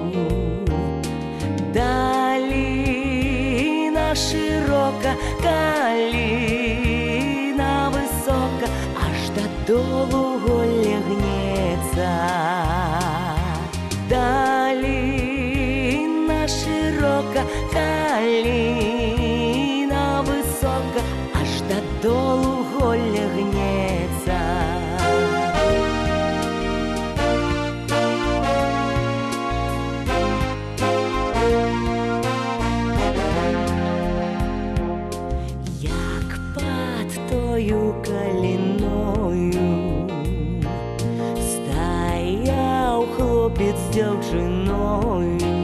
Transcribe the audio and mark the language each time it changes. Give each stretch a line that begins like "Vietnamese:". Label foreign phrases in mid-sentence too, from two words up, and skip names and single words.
Ukrainian: Долина широка, калина высока, аж додолу голля гнецца. Долина широка, калина высока, аж додолу голля гнецца.
Belarusian: Як пад тою каліною стаяў хлопец з дзяўчыною.